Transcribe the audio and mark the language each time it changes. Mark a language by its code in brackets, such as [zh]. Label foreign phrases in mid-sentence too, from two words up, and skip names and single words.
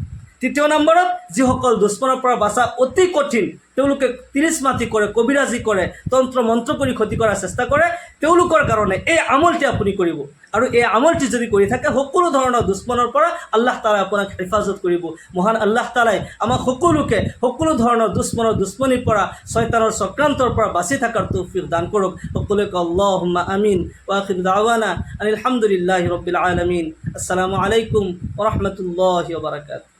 [as] 3 নম্বৰত যিসকল দুশ্মনৰ পৰা বাচা অতি কঠিন, তেওঁলোকে তিৰিচ মাতি কৰে, কবিৰাজি কৰে, তন্ত্ৰ মন্ত্ৰ কৰি ক্ষতি কৰাৰ চেষ্টা কৰে, তেওঁলোকৰ কাৰণে এই আমলটি আপুনি কৰিব। আৰু এই আমলটি যদি কৰি থাকে, সকলো ধৰণৰ দুশ্মনৰ পৰা আল্লাহ তাআলাই আপোনাক হেফাজত কৰিব। মহান আল্লাহ তাআলাই আমাক সকলোকে সকলো ধৰণৰ দুশ্মনৰ দুশ্মনীৰ পৰা, শয়তানৰ চক্ৰান্তৰ পৰা বাচি থকাৰ তৌফিক দান কৰক। [ar] সকলোকে اللهم آمين. وآخر دعوانا أن الحمد لله رب العالمين. السلام عليكم ورحمة الله وبركاته.